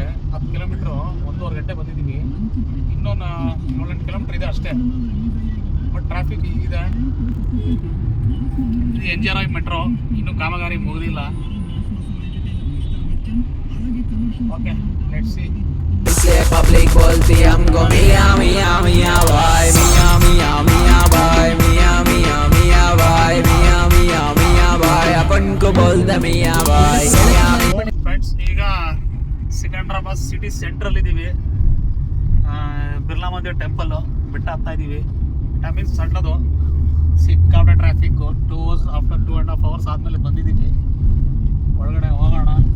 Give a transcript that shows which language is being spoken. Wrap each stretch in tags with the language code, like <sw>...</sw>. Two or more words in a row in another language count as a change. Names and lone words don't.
<kn>10 ಕಿಲೋಮೀಟ್ರು 1.5 ಗಂಟೆ ಬಂದಿದ್ದೀವಿ, ಇನ್ನೊಂದು 7-8 ಕಿಲೋಮೀಟ್ರ್ ಇದೆ ಅಷ್ಟೇ.</kn> <en>but traffic</en> <kn>ಹೀಗಿದೆ. ಇದು NGRI ಮೆಟ್ರೋ, ಇನ್ನೂ ಕಾಮಗಾರಿ ಮುಗಿದಿಲ್ಲ. ಓಕೆ,</kn> <en>let's see.</en> <hi>Public बोलती हमको मिया मिया मिया भाई, मिया मिया मिया भाई, मिया मिया मिया भाई, मिया मिया मिया भाई, अपन को बोलते मिया भाई.</hi> <kn>ಫ್ರೆಂಡ್ಸ್, ಈಗ ಸಿಕಂದ್ರಾಬಾದ್ ಸಿಟಿ ಸೆಂಟ್ರಲ್ಲಿ ಇದ್ದೀವಿ. ಬಿರ್ಲಾ ಮಂದಿರ ಟೆಂಪಲ್ಲು ಬೆಟ್ಟ ಹತ್ತಾ ಇದ್ದೀವಿ.</kn> <en>time means</en> <kn>ಸಣ್ಣದು, ಸಿಕ್ಕಾಪಟ್ಟೆ ಟ್ರಾಫಿಕ್ಕು.</kn> <en>2 hours after 2.5 hours</en> <kn>ಆದಮೇಲೆ ಬಂದಿದ್ದೀವಿ. ಒಳಗಡೆ ಹೋಗೋಣ.</kn>